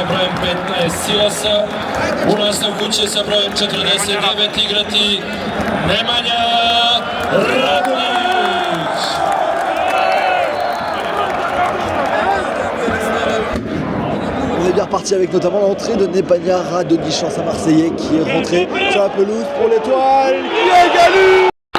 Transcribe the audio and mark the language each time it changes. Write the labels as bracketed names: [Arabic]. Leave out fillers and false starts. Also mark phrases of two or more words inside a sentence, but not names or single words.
[Serbian] brojem 15 Silasa, u nastavku će sa brojem 49 igrati Nemanja Radnić. [French] On est bien reparti avec notamment l'entrée de Nemanja Radnić, un Marseillais qui est rentré sur la pelouse pour l'Étoile, qui a égalisé.